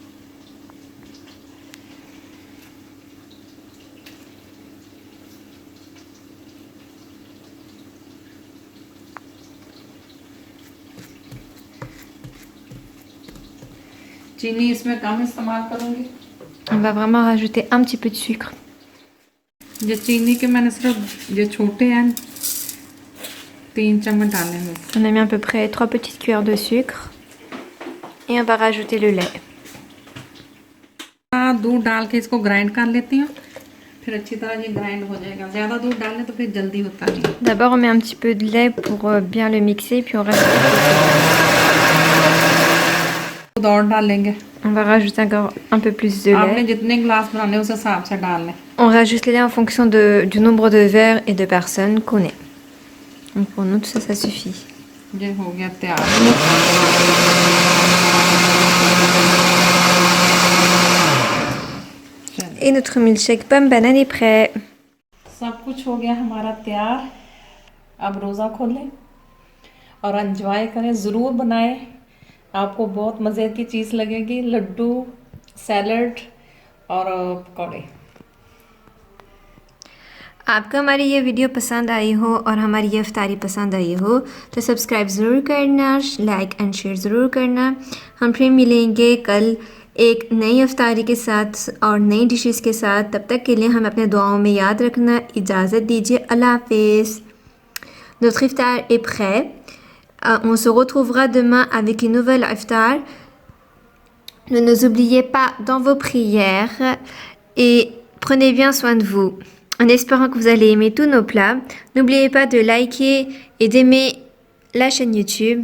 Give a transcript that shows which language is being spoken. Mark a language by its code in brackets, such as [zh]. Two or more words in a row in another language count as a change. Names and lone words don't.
[hi] चीनी इसमें कम इस्तेमाल करूंगी. [fr] On va vraiment rajouter un petit peu de sucre. [hi] ये चीनी के मैंने सिर्फ ये छोटे हैं 3 चम्मच डाले हैं. [fr] On a mis à peu près 3 petites cuillères de sucre. Et on va rajouter le lait. [hi] दूध डाल के इसको ग्राइंड कर लेती हूँ. फिर अच्छी तरह ये ग्राइंड हो जाएगा. ज़्यादा दूध डालें तो फिर जल्दी होता नहीं. [fr] D'abord, on met un petit peu de lait pour bien le mixer, puis on rajoute [hi] दूध और डालेंगे. [fr] on va rajouter encore un peu plus de [hi] आपने [fr] lait. [hi] जितने गिलास बनाने उस हिसाब से डाल लें. [fr] On rajoute le lait en fonction du nombre de verres et de personnes qu'on est. Donc pour nous, tout ça, ça suffit. [hi] ये हो गया तैयार. [fr] Et notre milkshake pomme banane est prêt. [hi] सब कुछ हो गया हमारा तैयार. अब रोज़ा खोलें और एंजॉय करें. ज़रूर बनाएं, आपको बहुत मज़े की चीज़ लगेगी. लड्डू, सैलड और पकौड़े. आपको हमारी ये वीडियो पसंद आई हो और हमारी ये इफ्तारी पसंद आई हो तो सब्सक्राइब ज़रूर करना, [en] like and share [hi] ज़रूर करना. हम फिर मिलेंगे कल एक नई इफ्तारी के साथ और नई डिशेस के साथ. तब तक के लिए हम अपने दुआओं में याद रखना. इजाज़त दीजिए. अल्लाह हाफिज़. [fr] Notre iftar est prêt. On se retrouvera demain avec une nouvelle iftar. Ne nous oubliez pas dans vos prières et prenez bien soin de vous. En espérant que vous allez aimer tous nos plats. N'oubliez pas de liker et d'aimer la chaîne YouTube.